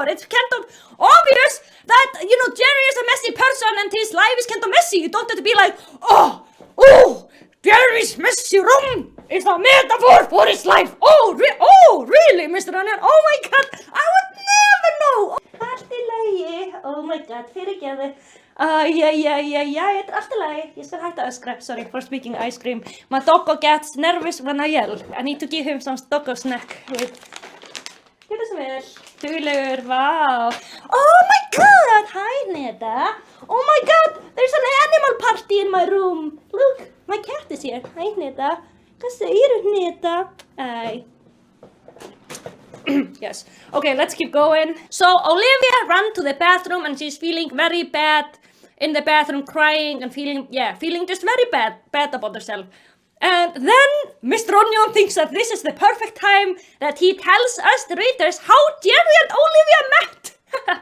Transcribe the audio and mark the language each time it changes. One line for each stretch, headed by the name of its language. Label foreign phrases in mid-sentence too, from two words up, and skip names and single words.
English: It's kind of obvious that, Jerry is a messy person and his life is kind of messy. You don't have to be like, oh, Jerry's messy room is a metaphor for his life. Oh, really, Mr. Onion? Oh my god, I would never know.
Icelandic: Allt í lagi.
English: Oh my god,
Icelandic: fyrirgeðu. Yeah, allt í lagi. Ég skal hætta að öskra.
English: Sorry for speaking ice cream. My doggo gets nervous when I yell. I need to give him some doggo snack. Wait.
Icelandic: Gjörðu svo vel. Duglegur,
English: wow. Oh my god, hi Neda. Oh my god, there's an animal party in my room. Look, my cat is here.
Icelandic: Hi Neda. Hvað segirðu Neda? Æ.
English: Yes. Okay, let's keep going. So Olivia ran to the bathroom and she's feeling very bad in the bathroom, crying and feeling just very bad about herself. And then Mr. Onion thinks that this is the perfect time that he tells us, the readers, how Jerry and Olivia met.